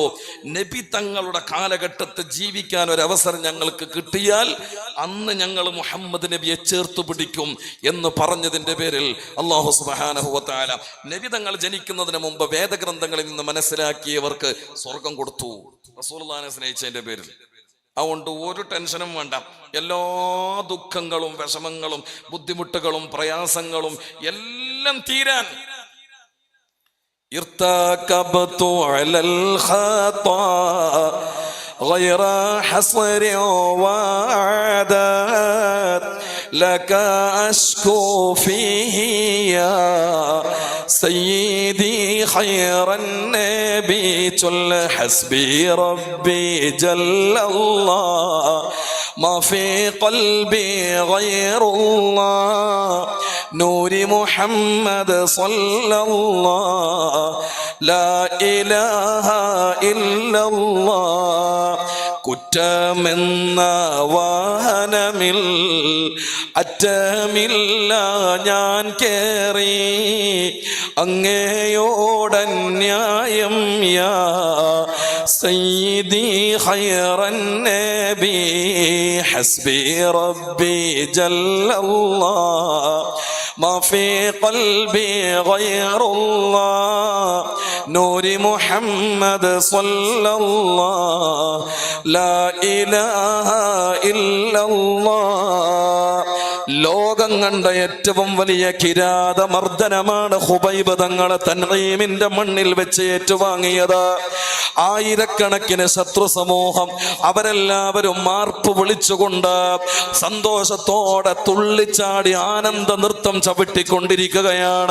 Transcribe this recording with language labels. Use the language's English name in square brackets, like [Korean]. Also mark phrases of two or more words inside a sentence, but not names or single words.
[Malayalam] നബി തങ്ങളുടെ കാലഘട്ടത്തിൽ ജീവിക്കാൻ ഒരു അവസരം ഞങ്ങൾക്ക് കിട്ടിയാൽ അന്ന് ഞങ്ങൾ മുഹമ്മദ് നബിയെ ചേർത്തു പിടിക്കും എന്ന് പറഞ്ഞതിന്റെ പേരിൽ അല്ലാഹു [Arabic] سبحانه وتعالى [Malayalam] നബി തങ്ങൾ ജനിക്കുന്നതിന് മുമ്പ് വേദഗ്രന്ഥങ്ങളിൽ നിന്ന് മനസ്സിലാക്കിയവർക്ക് സ്വർഗം കൊടുത്തു, റസൂലുള്ളാഹിനെ സ്നേഹിച്ചതിന്റെ പേരിൽ. അതുകൊണ്ട് ഒരു ടെൻഷനും വേണ്ട. എല്ലാ ദുഃഖങ്ങളും വിഷമങ്ങളും ബുദ്ധിമുട്ടുകളും പ്രയാസങ്ങളും എല്ലാം തീരാൻ [Arabic] ارتكبت على الخطا غير حصر وعدد لك أشكو فيه يا سيدي خير النبي جل حسبي ربي جل الله ما في قلبي غير الله نور محمد صلى الله لا إله إلا الله [Malayalam] കുറ്റമെന്ന വാഹനമിൽ അറ്റമില്ല ഞാൻ കേറി [Arabic] അങ്ങയോടന്യായം يا سيدي خير النبي حسبي ربي جل الله ما في قلبي غير الله نور محمد صلى الله لا إله إلا الله [Malayalam] ലോകം കണ്ട ഏറ്റവും വലിയ കിരാതമർദ്ദനമാണ് ഖുബൈബ് തങ്ങളെ തൻഈമിന്റെ മണ്ണിൽ വെച്ച് ഏറ്റുവാങ്ങിയത്. ആയിരക്കണക്കിന് ശത്രു സമൂഹം അവരെല്ലാവരും മാർപ്പ് വിളിച്ചുകൊണ്ട് സന്തോഷത്തോടെ തുള്ളിച്ചാടി ആനന്ദ നൃത്തം ചവിട്ടിക്കൊണ്ടിരിക്കുകയാണ്.